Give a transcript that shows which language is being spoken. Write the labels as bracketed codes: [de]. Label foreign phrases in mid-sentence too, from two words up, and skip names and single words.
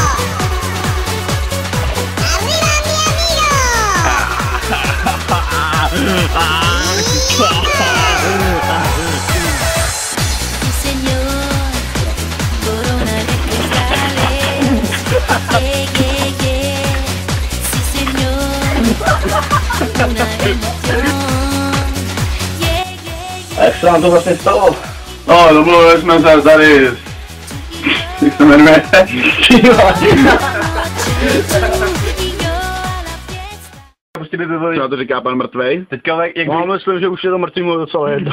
[es] Arriba, mi Sí, señor, corona de cristales. [en] Yeah, yeah, yeah. [es] Sí, señor, una emoción. [en] Yeah, yeah, [cs] A jak se vám to vlastně stalo? No, domluvili jsme se tady, jak se jmenuje? Prostě by bylo... Co to říká pan mrtvej? Teďka jak No, myslím, že už je to mrtvý mu docela jedno.